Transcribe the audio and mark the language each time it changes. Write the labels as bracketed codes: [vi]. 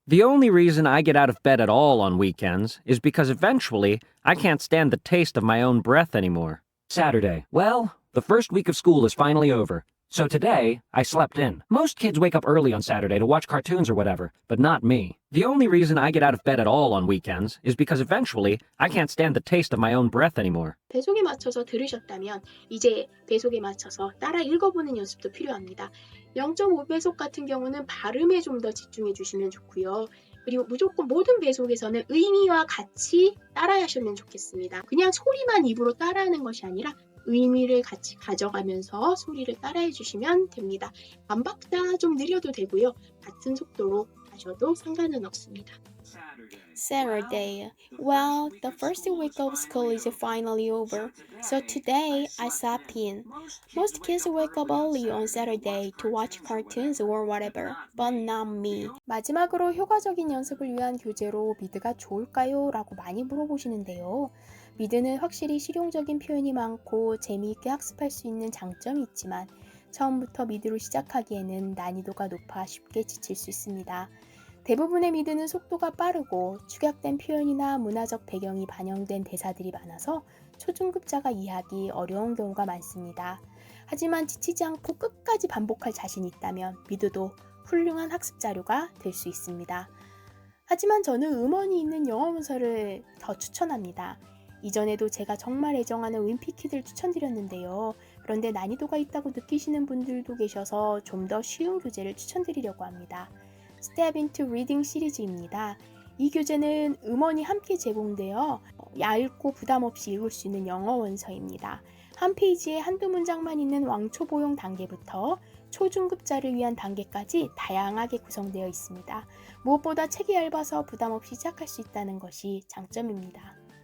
[en] The only reason I get out of bed at all on weekends is because eventually I can't stand the taste of my own breath anymore. Saturday. Well, the first week of school is finally over. So today, I slept in. Most kids wake up early on Saturday to watch cartoons or whatever, but not me. The only reason I get out of bed at all on weekends is because eventually I can't stand the taste of my own breath anymore. [ko] 배속에 맞춰서 들으셨다면 이제 배속에 맞춰서 따라 읽어보는 연습도 필요합니다. 0.5배속 같은 경우는 발음에 좀 더 집중해 주시면 좋고요. 그리고 무조건 모든 배속에서는 의미와 같이 따라 하시면 좋겠습니다. 그냥 소리만 입으로 따라하는 것이 아니라 의미를 같이 가져가면서 소리를 따라해 주시면 됩니다. 반박자 좀 느려도 되고요. 같은 속도로 하셔도 상관은 없습니다. [en] Saturday. Well, the first week of school is finally over. So today I slept in. Most kids wake up early on Saturday to watch cartoons or whatever, but not me. [ko] 마지막으로 효과적인 연습을 위한 교재로 미드가 좋을까요? 라고 많이 물어보시는데요. 미드는 확실히 실용적인 표현이 많고 재미있게 학습할 수 있는 장점이 있지만 처음부터 미드로 시작하기에는 난이도가 높아 쉽게 지칠 수 있습니다. 대부분의 미드는 속도가 빠르고 축약된 표현이나 문화적 배경이 반영된 대사들이 많아서 초중급자가 이해하기 어려운 경우가 많습니다. 하지만 지치지 않고 끝까지 반복할 자신이 있다면 미드도 훌륭한 학습 자료가 될 수 있습니다. 하지만 저는 음원이 있는 영어 문서를 더 추천합니다. 이전에도 제가 정말 애정하는 윈피키드를 추천드렸는데요. 그런데 난이도가 있다고 느끼시는 분들도 계셔서 좀 더 쉬운 교재를 추천드리려고 합니다. Step into Reading 시리즈입니다. 이 교재는 음원이 함께 제공되어 얇고 부담 없이 읽을 수 있는 영어 원서입니다. 한 페이지에 한두 문장만 있는 왕초보용 단계부터 초중급자를 위한 단계까지 다양하게 구성되어 있습니다. 무엇보다 책이 얇아서 부담 없이 시작할 수 있다는 것이 장점입니다.